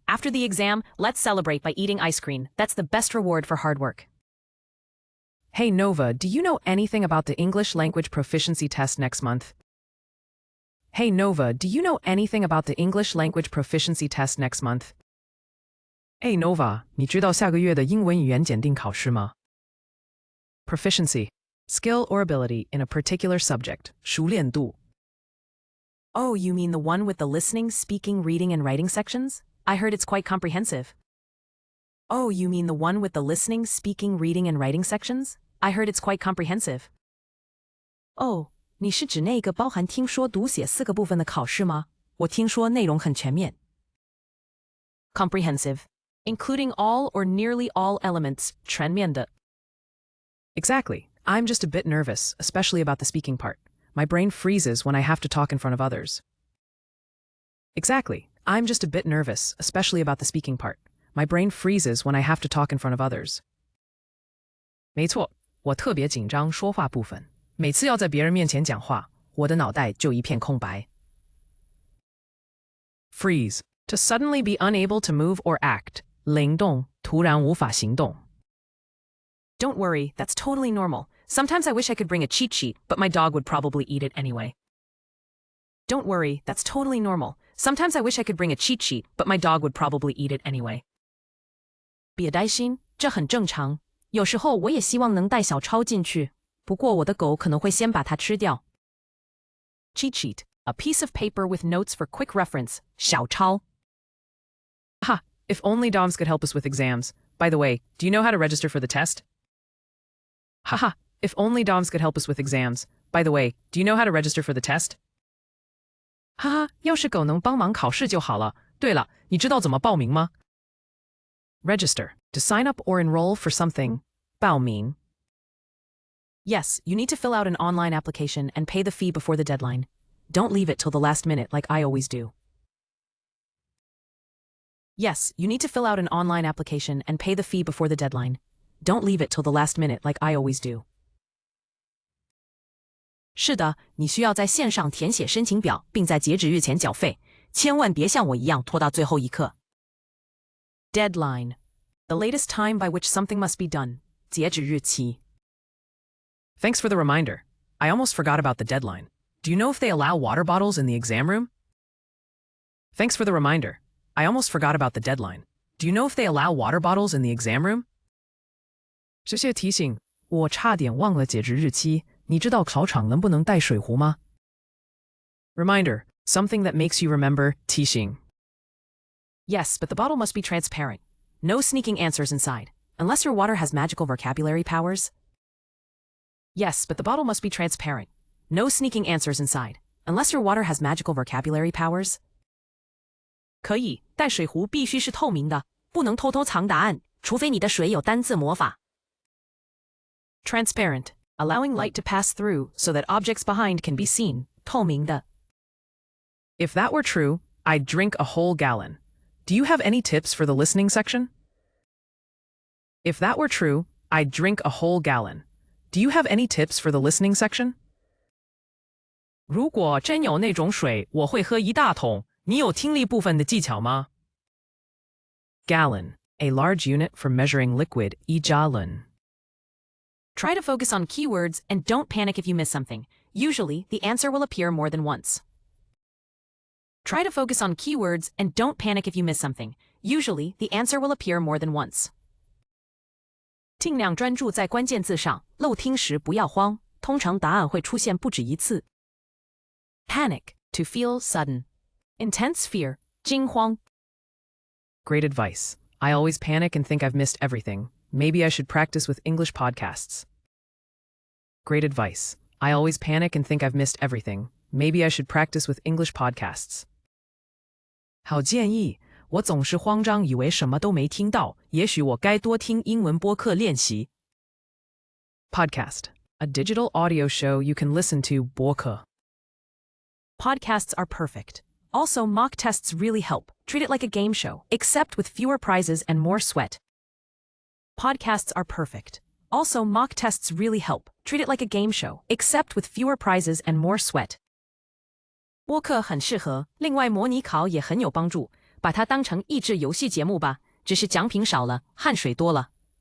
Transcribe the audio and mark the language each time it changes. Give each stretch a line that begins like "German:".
English: After the exam, let's celebrate by eating ice cream. That's the best reward for hard work. Hey Nova, do you know anything about the English language proficiency test next month? Hey Nova, do you know anything about the English language proficiency test next month?
Chinese: Hey Nova, 你知道下个月的英文语言检定考试吗? Proficiency, skill or ability in a particular subject, 熟练度.
English: Oh, you mean the one with the listening, speaking, reading, and writing sections? I heard it's quite comprehensive. Oh, you mean the one with the listening, speaking, reading, and writing sections? I heard it's quite comprehensive.
Chinese: Oh, 你是指那个包含听说读写4个部分的考试吗？我听说内容很全面。
English: Comprehensive, including all or nearly all elements, 全面的。 Exactly. I'm just a bit nervous, especially about the speaking part. My brain freezes when I have to talk in front of others. Exactly. I'm just a bit nervous, especially about the speaking part. My brain freezes when I have to talk in front of others.
Chinese: 没错，我特别紧张说话部分。每次要在别人面前讲话，我的脑袋就一片空白。
English: Freeze, to suddenly be unable to move or act.
Chinese: 灵动，突然无法行动。
English: Don't worry, that's totally normal. Sometimes I wish I could bring a cheat sheet, but my dog would probably eat it anyway. Don't worry, that's totally normal. Sometimes I wish I could bring a cheat sheet, but my dog would probably eat it anyway.
Chinese: 别担心，这很正常。有时候我也希望能带小抄进去，不过我的狗可能会先把它吃掉。
English: Cheat sheet, a piece of paper with notes for quick reference, 小抄。 Ha, if only DOMS could help us with exams. By the way, do you know how to register for the test? Haha, if only DOMS could help us with exams. By the way, do you know how to register for the test?
Chinese: 哈哈，要是狗能帮忙考试就好了。对了，你知道怎么报名吗？
English: Register, to sign up or enroll for something.
Chinese: 报名。
English: Yes, you need to fill out an online application and pay the fee before the deadline. Don't leave it till the last minute like I always do. Yes, you need to fill out an online application and pay the fee before the deadline. Don't leave it till the last minute like I always do.
Chinese: 是的，你需要在线上填写申请表，并在截止日前缴费。千万别像我一样拖到最后一刻。
English: Deadline, the latest time by which something must be done.
Chinese: 截止日期。
English: Thanks for the reminder. I almost forgot about the deadline. Do you know if they allow water bottles in the exam room? Thanks for the reminder. I almost forgot about the deadline. Do you know if they allow water bottles in the exam room?
Chinese: 谢谢提醒，我差点忘了截止日期。你知道考场能不能带水壶吗？
English: Reminder, something that makes you remember, 提醒。 Yes, but the bottle must be transparent. No sneaking answers inside. Unless your water has magical vocabulary powers. Yes, but the bottle must be transparent. No sneaking answers inside. Unless your water has magical vocabulary powers.
Chinese: 可以，但水壶必须是透明的，不能偷偷藏答案，除非你的水有单字魔法。
English: Transparent, allowing light to pass through so that objects behind can be seen.
Chinese: 透明的。
English: If that were true, I'd drink a whole gallon. Do you have any tips for the listening section? If that were true, I'd drink a whole gallon. Do you have any tips for the listening section?
Chinese: 如果真有那种水，我会喝一大桶。你有听力部分的技巧吗？
English: Gallon, a large unit for measuring liquid, 一加仑. Try to focus on keywords and don't panic if you miss something. Usually, the answer will appear more than once. Try to focus on keywords and don't panic if you miss something. Usually, the answer will appear more than once.
Chinese: 尽量专注在关键字上，漏听时不要慌，通常答案会出现不止一次。
English: Panic, to feel sudden. Intense fear, 惊慌。 Great advice. I always panic and think I've missed everything. Maybe I should practice with English podcasts. Great advice. I always panic and think I've missed everything. Maybe I should practice with English podcasts.
Chinese: 好建议，我总是慌张，以为什么都没听到。也许我该多听英文播客练习。
English: Podcast, a digital audio show you can listen to. 播客. Podcasts are perfect. Also, mock tests really help. Treat it like a game show, except with fewer prizes and more sweat. Podcasts are perfect. Also, mock tests really help. Treat it like a game show, except with fewer prizes and more sweat.
Chinese: 播客很适合，另外模拟考也很有帮助，把它当成益智游戏节目吧，只是奖品少了，汗水多了。